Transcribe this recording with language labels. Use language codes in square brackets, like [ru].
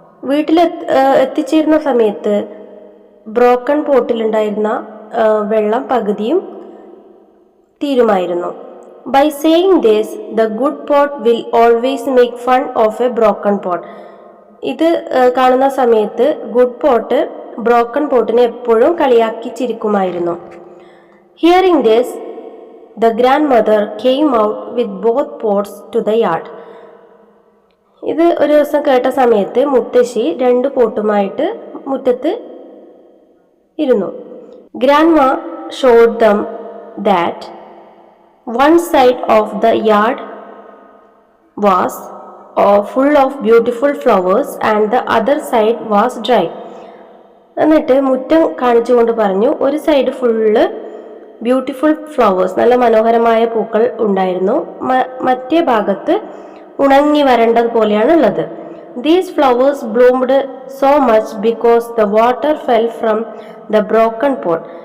[ml] വീട്ടിൽ എത്തിച്ചേരുന്ന സമയത്ത് ബ്രോക്കൺ പോട്ടിലുണ്ടായിരുന്ന വെള്ളം പകുതിയും തീരുമായിരുന്നു. [en] By saying this, the good pot will always make fun of a broken pot. [ml] ഇത് കാണുന്ന സമയത്ത് ഗുഡ് പോട്ട് ബ്രോക്കൺ പോട്ടിനെ എപ്പോഴും കളിയാക്കി ചിരിക്കുമായിരുന്നു. [en] Hearing this, the grandmother came out with both pots to the yard. [ml] ഇത് ഒരു ദിവസം കേട്ട സമയത്ത് മുത്തശ്ശി രണ്ട് പോട്ടുമായിട്ട് മുറ്റത്ത് ഇരുന്നു. [en] Grandma showed them that one side of the yard was full of beautiful flowers and the other side was dry. [ml] എന്നിട്ട് മുറ്റം കാണിച്ചുകൊണ്ട് പറഞ്ഞു, ഒരു സൈഡ് [en] full beautiful flowers, [ml] നല്ല മനോഹരമായ പൂക്കൾ ഉണ്ടായിരുന്നു, മറ്റേ ഭാഗത്ത് ഉണങ്ങി വരേണ്ടത് പോലെയാണ് ഉള്ളത്. [en] These flowers bloomed so much because the water fell from the broken pot.